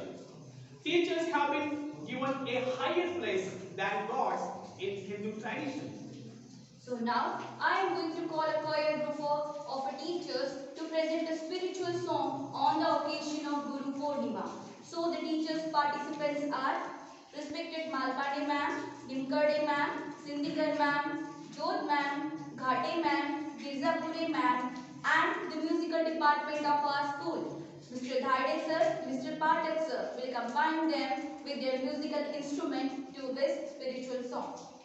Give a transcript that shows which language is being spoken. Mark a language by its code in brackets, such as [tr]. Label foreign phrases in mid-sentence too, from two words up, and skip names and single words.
[en] Teachers have been given a higher place than gods in Hindu tradition. So now, I am going to call a choir group of teachers to present a spiritual song on the occasion of Guru Purnima. So the teachers participants are respected Malpande ma'am, Dimkade ma'am, Sindhikar ma'am, Jodh ma'am, Ghate ma'am, Girzapure ma'am, and the musical department of our school. Mr. Dhade sir, Mr. Pathak sir will combine them with their musical instrument to this spiritual song.